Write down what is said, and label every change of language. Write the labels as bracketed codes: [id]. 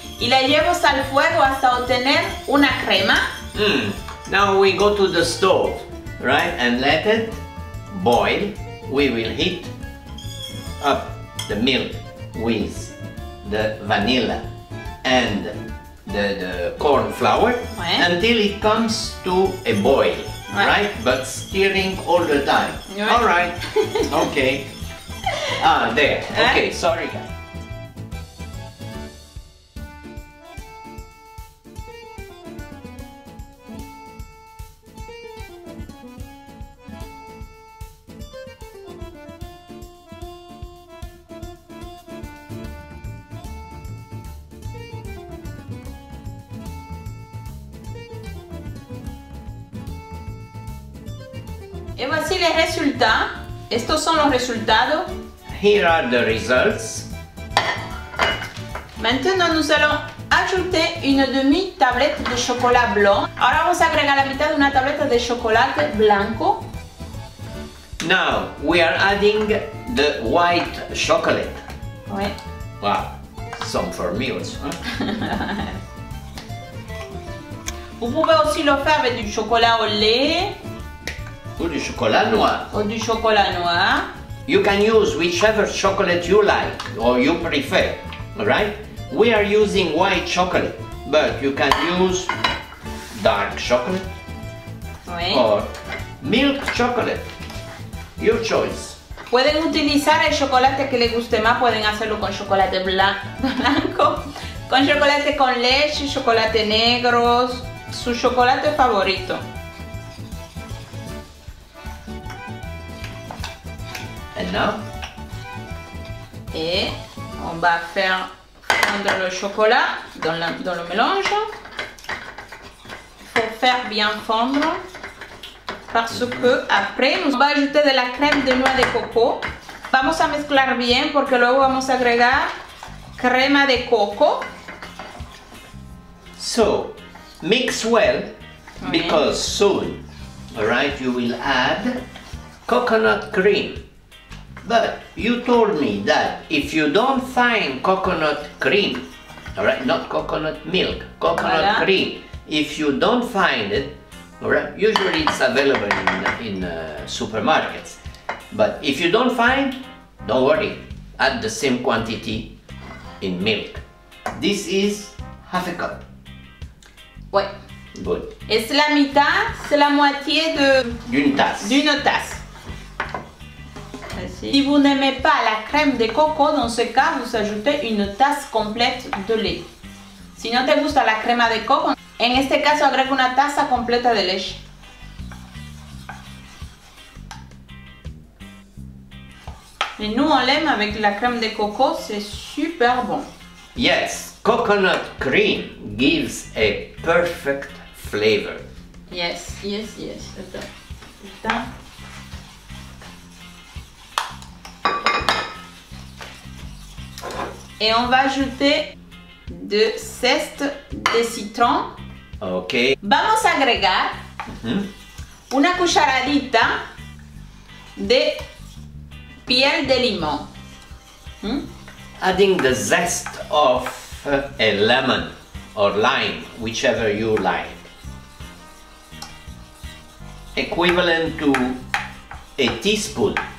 [es] Y la llevo al fuego hasta obtener una crema. [en] Now we go to the stove, right? And let it boil. We will heat up the milk with the vanilla and the corn flour until it comes to a boil, right? But stirring all the time. All right. Okay. Ah, there. Okay, sorry guys. [fr] Et voici les résultats. [es] Estos son los resultados. [en] Here are the results. [fr] Maintenant, nous allons ajouter une demi-tablette de chocolat blanc. [es] Ahora vamos a agregar la mitad de una tableta de chocolate blanco. [en] Now we are adding the white chocolate. [fr] Ouais. [en] Wow, some for me also. [fr] Vous pouvez aussi le faire avec du chocolat au lait. Ou du chocolat noir. Ou du chocolat noir. [en] You can use whichever chocolate you like or you prefer, right? We are using white chocolate, but you can use dark chocolate or milk chocolate. Your choice. [es] Pueden utilizar el chocolate que les guste más, pueden hacerlo con chocolate blanco, con chocolate con leche, chocolate negro, su chocolate favorito. [en] And now? [fr] Et on va faire fondre le chocolat dans le mélange. Il faut faire bien fondre parce que après on va ajouter de la crème de noix de coco. [es] Vamos a mezclar bien porque luego vamos a agregar crema de coco. [en] So mix well because soon, all right, you will add coconut cream. But you told me that if you don't find coconut cream, all right, not coconut milk, coconut cream, if you don't find it, All right? Usually it's available in supermarkets. But if you don't find, don't worry. Add the same quantity in milk. This is half a cup. [fr] Ouais. [en] Good. [fr] Et c'est [es] la mitad, [fr] c'est la moitié D'une tasse. d'une tasse. Si vous n'aimez pas la crème de coco, dans ce cas, vous ajoutez une tasse complète de lait. [es] Si no te gusta la crema de coco, en este caso agrega una taza completa de leche. [fr] Et nous, on l'aime avec la crème de coco, c'est super bon. [en] Yes, coconut cream gives a perfect flavor. Yes, yes, yes. [fr] Attends. Et on va ajouter 2 zestes de citron. Ok. [es] Vamos a agregar una cucharadita de piel de limón. [en] Adding the zest of a lemon or lime, whichever you like. Equivalent to a teaspoon.